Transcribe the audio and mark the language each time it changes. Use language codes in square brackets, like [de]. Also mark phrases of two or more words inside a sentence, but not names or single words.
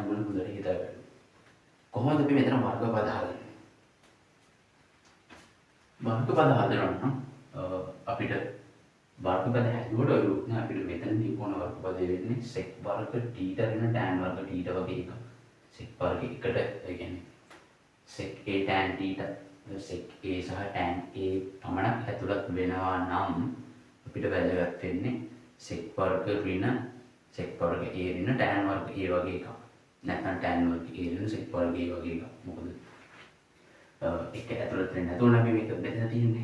[si] ඔයගොල්ලෝ හොඳට හිතලා බලන්න. කොහොමද අපි මෙතන වර්ගපද හදන්නේ? වර්ගපද හදනවා නම් අපිට වර්ගපද හැදුවට ඔය රූපනේ අපිට මෙතනදී ඕන වර්ගපදේ වෙන්නේ sec වර්ග θ වෙන tan වර්ග θ වගේ එකක්. sec වර්ග එකට ඒ කියන්නේ sec a tan θ sec a සහ tan a පමණක් ඇතුළත් වෙනවා නම් අපිට වැදගත් වෙන්නේ sec වර්ග ඍණ sec වර්ග a ඍණ tan වර්ග a වගේ එකක්. නැත්නම් tan වර්ග a ඍණ sec වර්ග a වගේ එකක්. මොකද එක ඇතුළත් වෙන්නේ නැතුව නම් මේක මෙතන තියෙන්නේ.